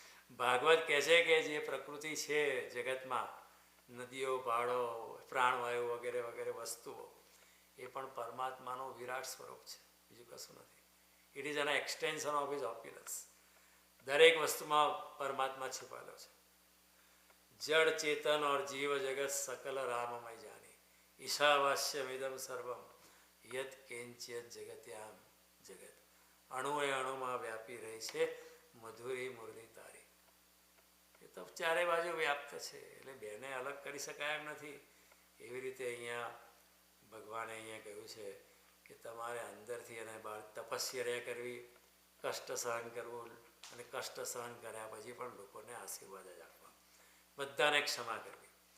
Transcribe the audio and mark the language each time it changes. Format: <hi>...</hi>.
<gu>ભાગવત કહે છે કે જે પ્રકૃતિ છે જગતમાં, નદીઓ, પહાડો, પ્રાણવાયુ વગેરે વગેરે વસ્તુઓ, એ પણ પરમાત્માનું વિરાટ સ્વરૂપ છે, બીજું કશું નથી.</gu> <en>It is an extension of his opulence.</en> <gu>દરેક વસ્તુમાં પરમાત્મા છુપાયેલો છે. જડ ચેતન</gu> <hi>और जीव जगत सकल राममय जानी</hi> <sa>ईशावास्य विदम सर्वम यद किंचित जगत्याम जगत.</sa> <gu>અણુએ અણુમાં વ્યાપી રહી છે મધુરી મુરલી તારી. એ તો ચારે બાજુ વ્યાપ્ત છે, એટલે બેને અલગ કરી શકાય એમ નથી. એવી રીતે અહીંયા ભગવાને અહીંયા કહ્યું છે કે તમારે અંદરથી અને બહાર તપસ્યા કરવી, કષ્ટ સહન કરવું, અને કષ્ટ સહન કર્યા પછી પણ લોકોને આશીર્વાદ જ આપવા, બધાને ક્ષમા કરવી.</gu>